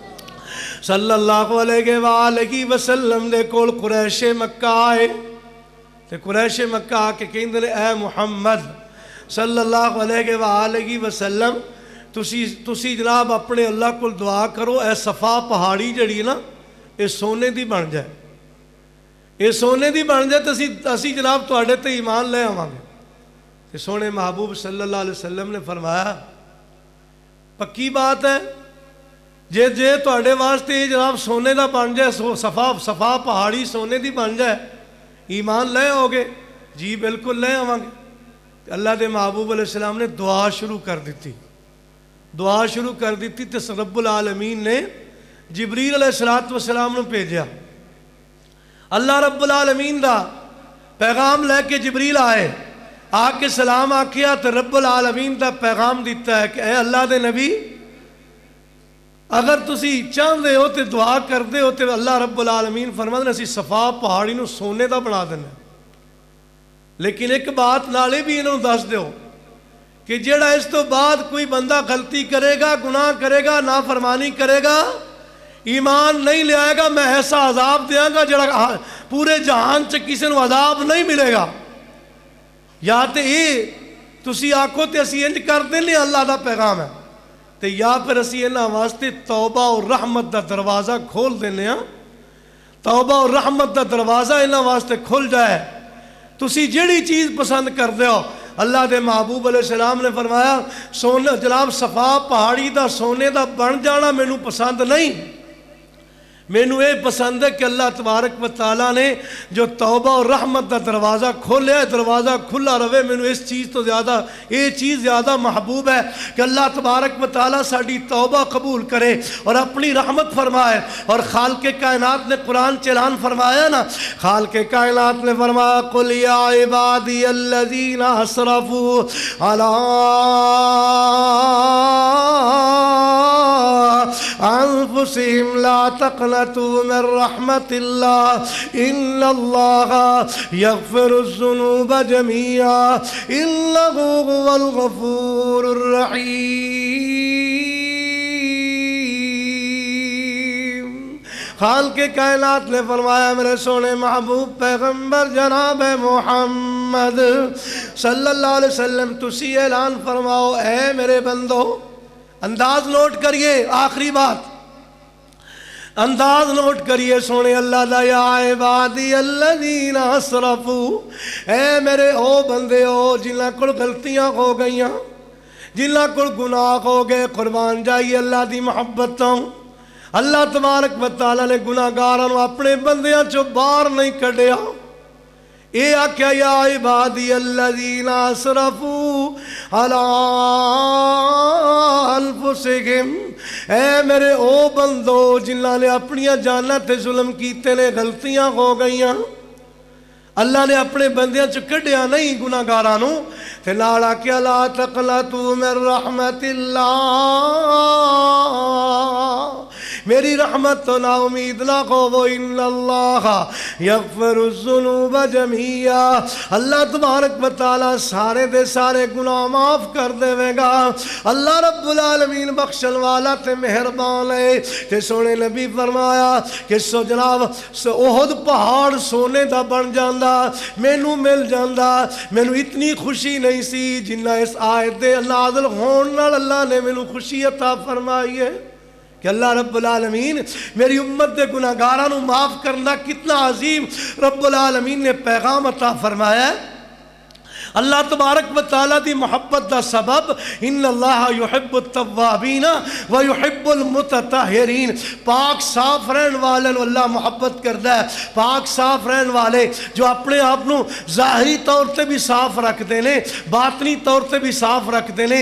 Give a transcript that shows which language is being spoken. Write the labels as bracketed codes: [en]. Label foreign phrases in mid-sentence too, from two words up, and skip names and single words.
[pa] محمد [ar] صلی اللہ علیہ وآلہ وسلم [pa] دے کول قریش مکہ آئے تے قریش مکہ آ کے کہندے نے اے محمد [ar] صلی اللہ علیہ وآلہ وسلم [pa] تسی جناب اپنے اللہ کو دعا کرو اے صفا پہاڑی جڑی نا اے سونے دی بن جائے، اے سونے دی بن جائے تو اسی جناب تواڈے تے ایمان لے آواں گے۔ تے سونے محبوب [ar] صلی اللہ علیہ وسلم [pa] نے فرمایا پکی بات ہے جے تواڈے واسطے جناب سونے دا بن جائے، صفا پہاڑی سونے دی بن جائے، ایمان لے آؤ گے؟ جی بالکل لے آواں گے۔ اللہ دے محبوب [ar] علیہ السلام [pa] نے دعا شروع کر دیتی، دعا شروع کر دیتی تے رب العالمین نے جبریل [ar] علیہ السلام [pa] نے بھیجا۔ اللہ رب العالمین دا پیغام لے کے جبریل آئے، آ کے سلام آکھیا تے رب العالمین دا پیغام دیتا ہے کہ اے اللہ دے نبی اگر تسی چاہندے ہو تے دعا کردے ہو تے اللہ رب العالمین فرماندے نے اسی صفا پہاڑی نو سونے دا بنا دینا، لیکن ایک بات نالے بھی انہوں دس دیو کہ جیڑا اس تو بعد کوئی بندہ غلطی کرے گا، گناہ کرے گا، نافرمانی کرے گا، ایمان نہیں لے آئے گا، میں ایسا عذاب دیاں گا جڑا پورے جہان چ کسی نو عذاب نہیں ملے گا۔ یا تے تسی آکھو تے اسی انج کر دینے اللہ دا پیغام ہے تے یا پھر اسی انہاں واسطے توبہ اور رحمت دا دروازہ کھول دینے ہاں، توبہ اور رحمت دا دروازہ انہاں واسطے کھل جائے، تسی جیڑی چیز پسند کر دے ہو۔ اللہ دے محبوب [ar] علیہ السلام [pa] نے فرمایا سونا جناب صفا پہاڑی دا سونے دا بن جانا مینوں پسند نہیں، مینوں یہ پسند ہے کہ اللہ تبارک و تعالیٰ نے جو توبہ اور رحمت دا دروازہ کھولیا ہے، دروازہ کھلا رہے، مینوں اس چیز تو زیادہ یہ چیز زیادہ محبوب ہے کہ اللہ تبارک و تعالیٰ ساڈی توبہ قبول کرے اور اپنی رحمت فرمائے۔ اور خالق کائنات نے قرآن اعلان فرمایا نا، خالق کائنات نے فرمایا [ar] قل یا عبادی الذین اسرفوا علی انفسهم لا تقنطوا من رحمت اللہ ان اللہ یغفر الذنوب جميعا انہ هو الغفور الرحیم۔ [pa] خالق کائنات نے فرمایا میرے سونے محبوب پیغمبر جناب محمد [ar] صلی اللہ علیہ وسلم [pa] تسی اعلان فرماؤ اے میرے بندو، انداز نوٹ کریے، آخری بات انداز نوٹ کریے سونے اللہ دا، [ar] یا عبادی الذین اسرفوا، [pa] اے میرے او بندے ہو جنہاں کول غلطیاں ہو گئیاں، جنہاں کول گناہ ہو گئے، قربان جائیے اللہ دی محبت تو اللہ تبارک و تعالیٰ نے گناہگاراں نو اپنے بندیاں چوں باہر نہیں کڈیا۔ اے آکھیا [ar] یا عبادی الذین اسرفوا علی انفسہم، [pa] اے میرے او بندو جنہاں نے اپنیاں جاناں تے ظلم کیتے نے، غلطیاں ہو گئیاں، اللہ نے اپنے بندیاں چ کڈیا نہیں گناہگاراں نو، تے نال آکھیا [ar] لا تقنطوا من رحمت اللہ، [pa] میری رحمت تو نا امید نہ ہو، [ar] ان اللہ یغفر الذنوب جميعا، [pa] اللہ تبارک و تعالیٰ سارے دے سارے گناہ معاف کر دے گا۔ اللہ رب العالمین بخشن والا تے مہربان ہے۔ تے سونے نبی فرمایا کہ سو جناب احد پہاڑ سونے دا بن جاندا، مینوں مل جاندا، مینوں اتنی خوشی نہیں سی جنہ اس آیت دے نازل ہون نال اللہ نے مینوں خوشی عطا فرمائی ہے کہ اللہ رب العالمین میری امت دے گناہگاراں نو معاف کرنا کتنا عظیم رب العالمین نے پیغام عطا فرمایا ہے۔ اللہ تبارک و تعالیٰ دی محبت دا سبب [ar] ان اللہ یحب التوابین و یحب المتطہرین، [pa] پاک صاف رہن والے اللہ محبت کردا ہے، پاک صاف رہن والے جو اپنے آپ نو ظاہری طور تے بھی صاف رکھ دینے، باطنی طور تے بھی صاف رکھ دینے۔